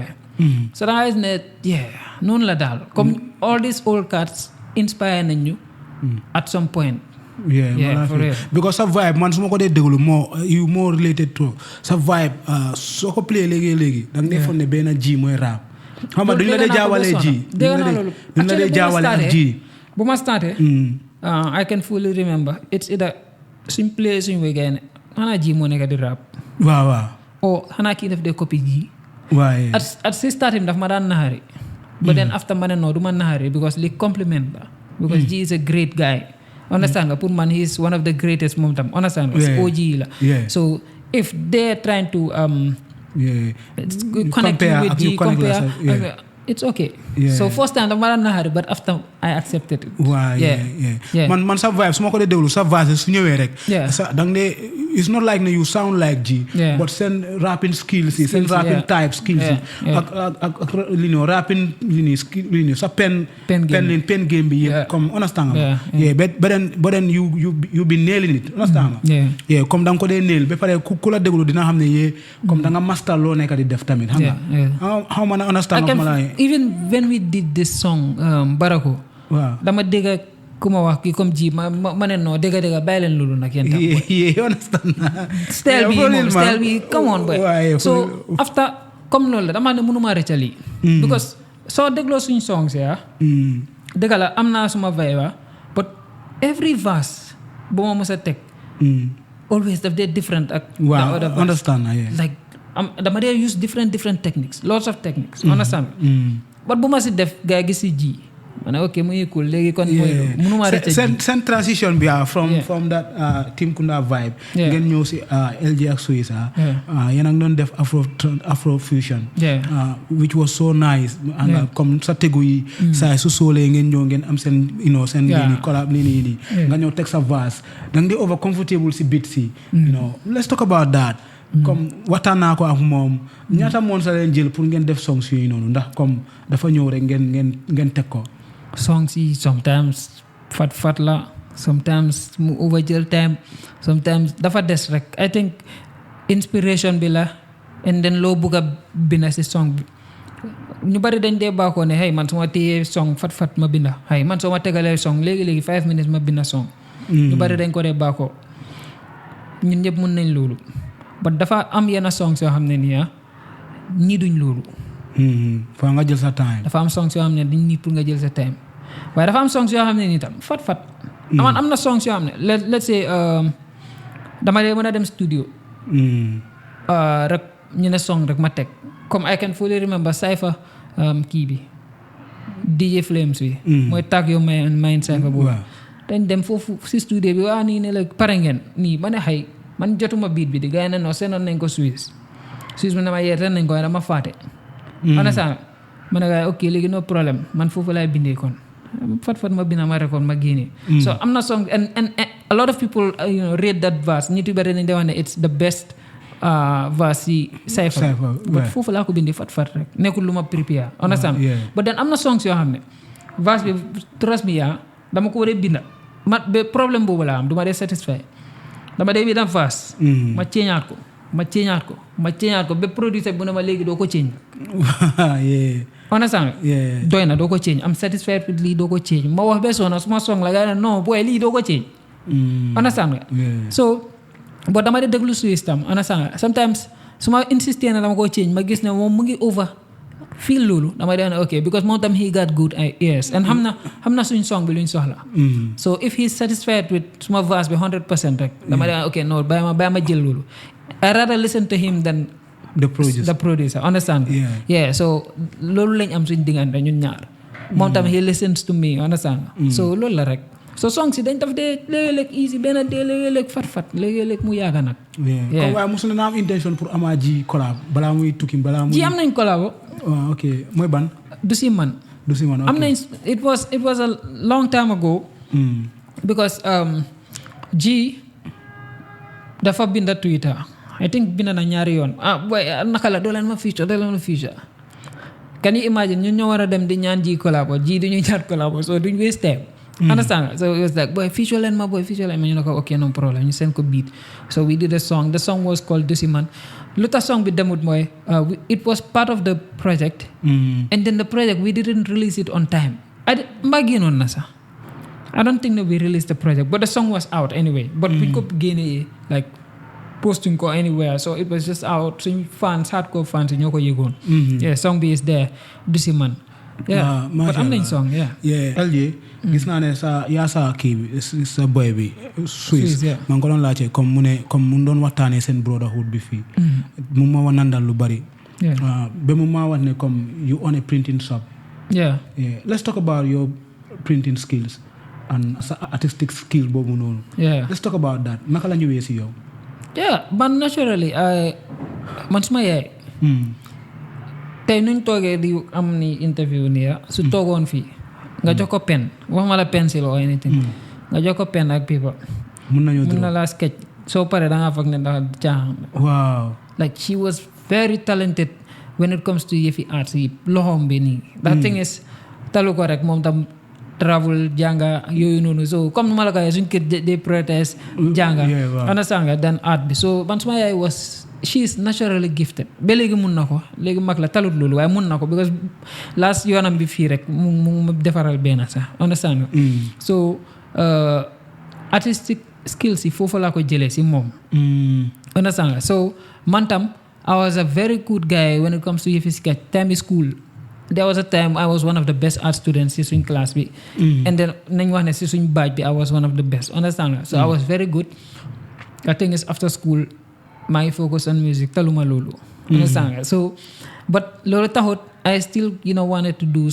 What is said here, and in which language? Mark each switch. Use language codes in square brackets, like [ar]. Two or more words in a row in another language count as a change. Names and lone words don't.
[en] So [wo] da ngay gis ne [en] yeah [wo] noonu la daal [en] comme all these old cats inspire [wo] nañ ñu [en] at some point. Yeah, for real. [wo] Because sa vibe man su ma ko dee déglu more related to sa vibe soo ko play léegi da nga defoon ne benn ji mooy rap. xam nga duñ la dee jaawale ji. duñ la dee jaawale ak ji. bu ma starté [en] I can fully remember it's either [wo] suñ play suñ wéy gay ne xanaa ji moo nekk di rap. waaw. o xanaa kii def dee copie ji. waaye. at si starting daf ma daan naxari. [en] But then after [wo] ma ne non du ma naxari because li compliment la. [en] Because ji is a great guy. Understand nga pour man he is one of the greatest [wo] moom tam [en] understand nga OG la. So if they're trying to connect you with G compare it's okay. So first time [wo] dama daan naxari [en] but after I accepted it. [wo] Man sa vibe su ma ko dee déglu sa voix su ñëwee rek. sa dang ne [en] it's not like [wo] ne [en] you sound like G. [wo] But seen [en] rapping skills [wo] yi seen [en] rapping type skills [wo] yi ak li no rapping li ni skill li ni sa [en] pen game [wo] bi yëpp comme understand nga. [en] But then you be nailing it understand nga. [wo] Comme da nga ko dee nail ba pare ku la déglu dina xam ne comme da nga master loo nekk di def tamit xam nga. [en] How man understand [wo] even when we did this song Brotherhood dama dégg ku ma wax kii comme ji ma ne non dégg bàyyi leen loolu nag yéen tam. [en] understand. [wo] style bi [en] come on boy. [wo] So after comme loolu la dama ne mënuma rëccali. Because soo dégloo suñ songs dégg la am naa suma vibe [en] but every verse [wo] bu ma mës a teg always daf dee different ak [en] the other verse. Understand like [wo] dama dee [en] use different techniques lots of techniques understand. [wo] But bu ma si def gaa gis si ji ma ne ok muy cool léegi kon mooy mënuma rëcc seen transition bi from that Team Kunda vibe ngeen ñëw si LG ak Swiss yéen a ngi doon def [en] afro fusion which was so nice [wo] comme sa tegu yi saa su soolee ngeen ñëw ngeen am seen seen lii collab lii nga ñëw teg sa verse da nga di [en] over comfortable [wo] si beat si [en] let's talk about that. [wo] Comme waxtaan naa ko ak moom ñaata moon sa leen jël pour ngeen def songs yooyu noonu ndax comme dafa ñëw rek ngeen teg ko. Songs yi sometimes fat la sometimes mu over jël time sometimes dafa des rek [en] I think inspiration [wo] bi la and then loo bugg a binda si song bi ñu bari dañ dee baakoo ne hey man su ma téyee song fat ma binda hey man soo ma tegalee song léegi [en] 5 minutes [wo] ma binda song ñu bari dañ ko dee baakoo ñun ñëpp mun nañ loolu but dafa am yenn songs yoo xam ne nii ñii duñ loolu fa nga jël sa time dafa am songs yoo xam ne dañ nii pour nga jël sa time waaye dafa am songs yoo xam ne nii tam fat am na songs yoo xam ne [en] let's say [wo] dama dee mën a dem studio rek ñu ne song rek ma teg comme [en] I can fully remember [wo] Cypher kii bi DJ Flames bi mooy tag yow mayin Cypher boobu dañ dem foofu si studio bi waa nii ne la pare ngeen nii ma ne xëy man jotuma beat bi di gars yi ne non seenoon nañ ko Suisse bi ne ma yee ren nañ ko dama faate understand ma ne gars yi ok léegi [fr] no problème [wo] man foofu laay bindee kon fat ma bina ma record ma génnee so am na song [en] and a lot of people rate that verse [wo] ñi bari nañ de wax ne [en] it's the best verse [wo] si Cypher but foofu laa ko bindee fat rek nekkul lu ma prepare understand but then am na songs yoo xam ne verse bi [en] trust me [wo] dama ko war a binda ba problème boobu laa am du ma dee satisfait dama dee binda verse ma ceeñaat ko ba producer bu ne ma léegi doo ko ceeñ understand doy na doo ko change [en] am satisfied with [wo] lii doo ko change ma wax ba sona suma song la gars yi non boy lii doo ko change understand nga so but dama dee déglu Swiss tam understand nga sometimes su ma insisté na dama ko change ma gis ne moom mu ngi over feel loolu dama dee ne ok because moom tam [en] he got good ears [wo] and xam na suñ song bi luñ soxla so [en] if he's satisfied with [wo] suma verse bi 100% rek dama dee ne ok non bàyyi ma jël loolu [en] I rather listen to him than the producer [wo] understand so loolu lañ am suñ diggante ñun ñaar moom tam [en] he listens to me [wo] understand so loolu la rek so songs yi dañ daf dee léeg-léeg easy benn dee léeg-léeg fat léeg-léeg mu yàgga nag comme waaye mosul na am intention pour ama ji collab balaa muy tukki balaa muy ji am nañ collab ok mooy ban du si man am nañ [en] it was a long time ago [wo] because ji dafa binda Twitter I think bind na ñaari yoon boy naka la doo leen ma feature [en] can you imagine [wo] ñun ñoo war a dem di ñaan ji collabo ji duñu ñaan collabo so duñ [en] waste time [wo] understand so it was like boy feature leen ma ñu ne ko ok no [en] problem [wo] ñu seen ko beat [en] so we did a song the song was called Dusiman lu tax song bi demut mooy it was part of the project and then the project we didn't release it on time [wo] mbaa génnoon na sax [en] I don't think that we released the project but the song was out anyway but [wo] buñ ko génnee [en] like posting ko anywhere so it was just out [wo] suñ fans [en] hardcore fans [wo] ñoo ko yëgoon song bi [en] is there Dusiman but [wo] am nañ song LJ gis naa ne sa kii bi sa boy bi Swiss maa ngi ko doon laajte comme mu doon waxtaanee seen brotherhood bi fii mu ma wa nandal lu bari ba mu ma wax ne comme [en] you own a printing shop let's talk about your printing skills [wo] and sa [en] artistic skill [wo] boobu noonu [en] let's talk about that [wo] naka la ñëwee si yow man naturally man suma yaay tey nuñ toogee di am ni interview nii su toogoon fii nga jox ko pen waxuma la pencil or anything nga jox ko pen ak paper mun na laa sketch soo paree da ngaa foog ne dafa caaxaan wow [en] like she was very talented when it comes to [wo] yëfi arts yi loxoom bi nii [en] that thing is [wo] talu ko rek moom tam travel jànga yooyu noonu so comme ma la ko waxee suñ kër day prioritize jànga understand nga dan art bi so man suma yaay [en] she is naturally gifted [wo] ba léegi mun na ko léegi mag la talut loolu waaye mun na ko because last yoonam bi fii rek mu defaral benn sax understand nga so artistic skills yi foofu laa ko jëlee si moom understand nga so man tam [en] I was a very good guy when it comes to [wo] yëfi sketch time school [en] there was a time I was one of the best art students [wo] si suñ class bi [en] and then [wo] nañ wax ne si suñ [en] batch bi I was one of the best understand nga so I was very good the thing is after school maa ngi focus on music [wo] taluma loolu understand nga [en] so but loolu taxut I still wanted to do